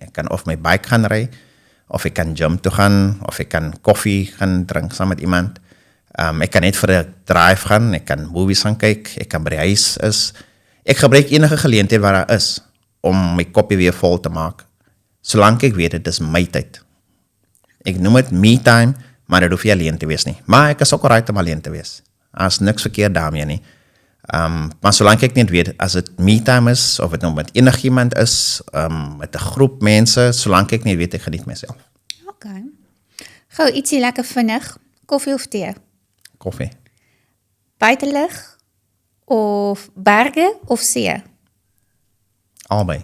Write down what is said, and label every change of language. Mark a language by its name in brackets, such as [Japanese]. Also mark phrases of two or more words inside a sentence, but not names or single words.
[Afrikaans] Ek kan of my bike gaan ry, of ek kan gym toe gaan, of ek kan koffie gaan drink saam met iemand. Ek kan net vir 'n drive gaan, ek kan movies gaan kyk, ek kan by die huis is. Ek gebruik enige geleentheid waar daar is om my koppie weer vol te maak. Solank ek weet dit is my tyd. Ek noem dit [English] me time, [Afrikaans] maar dit hoef nie alleen te wees nie. Maar ek is ook alright om alleen te wees. As niks verkeerd daarmee nie. Maar solank ek net weet, as dit [English] me time [Afrikaans] is, of dit nou met enigiemand is, met 'n groep mense, solank ek net weet, ek geniet myself. Okay. Gou ietsie lekker vinnig, koffie of tee? Koffie. Buitelug of berge of see? Albei.